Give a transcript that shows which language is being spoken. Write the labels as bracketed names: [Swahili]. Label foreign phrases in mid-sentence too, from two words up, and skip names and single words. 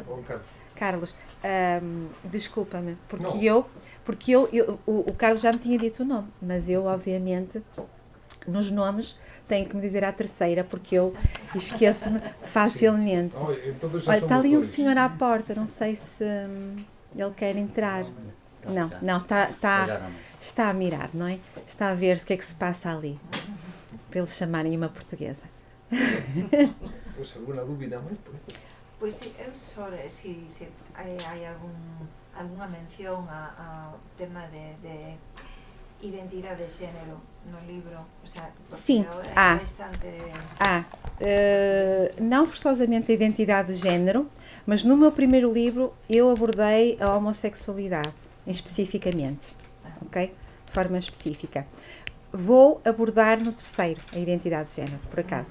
[Portuguese] Carlos, desculpa-me, porque o Carlos já me tinha dito o nome, mas eu obviamente nos nomes tenho que me dizer à terceira, porque eu esqueço-me facilmente. Olha, está ali um senhor à porta, não sei se ele quer entrar. Não, está a mirar, não é? Está a ver o que é que se passa ali, para eles chamarem uma portuguesa. [Spanish] Pues alguna [Galician] dúvida máis? Pois eu só se hai algunha mención ao tema de identidade de xénero no libro, [Spanish] o sea, [Portuguese] sim, é bastante... não forçosamente a identidade de género, mas no meu primeiro livro eu abordei a homossexualidade, especificamente, ok? De forma específica. Vou abordar no terceiro a identidade de género, por acaso.